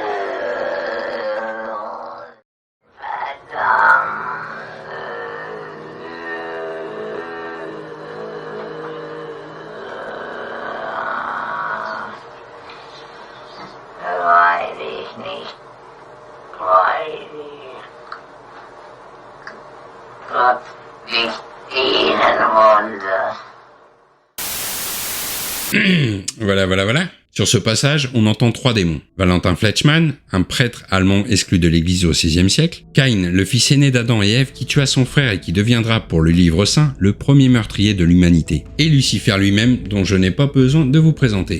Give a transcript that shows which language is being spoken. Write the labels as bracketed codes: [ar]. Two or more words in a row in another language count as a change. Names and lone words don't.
[de] Verdammt. Weil ich nicht. Weil ich. Gott nicht dienen wollte. [fr] Voilà. Sur ce passage, on entend 3 démons. Valentin Fletchman, un prêtre allemand exclu de l'église au XVIe siècle. Caïn, le fils aîné d'Adam et Ève qui tua son frère et qui deviendra, pour le livre saint, le premier meurtrier de l'humanité. Et Lucifer lui-même, dont je n'ai pas besoin de vous présenter.